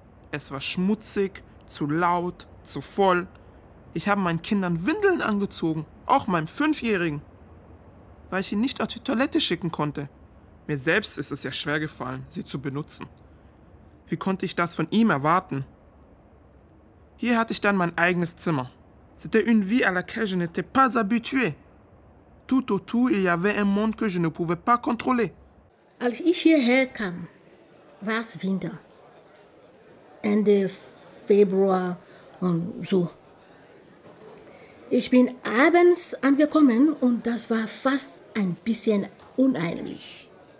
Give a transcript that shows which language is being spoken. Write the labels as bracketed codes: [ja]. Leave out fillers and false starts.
[de] Es war schmutzig, zu laut, zu voll. Ich habe meinen Kindern Windeln angezogen, auch meinem 5-Jährigen, weil ich ihn nicht auf die Toilette schicken konnte. Mir selbst ist es ja schwer gefallen, sie zu benutzen. Wie konnte ich das von ihm erwarten? Hier hatte ich dann mein eigenes Zimmer. [fr] C'était une vie à laquelle je n'étais pas habitué. Tout autour, il y avait un monde que je ne pouvais pas contrôler. [de] Als ich hierher kam, war es Winter. Ende Februar und so. Ich bin abends angekommen und das war fast ein bisschen unheimlich.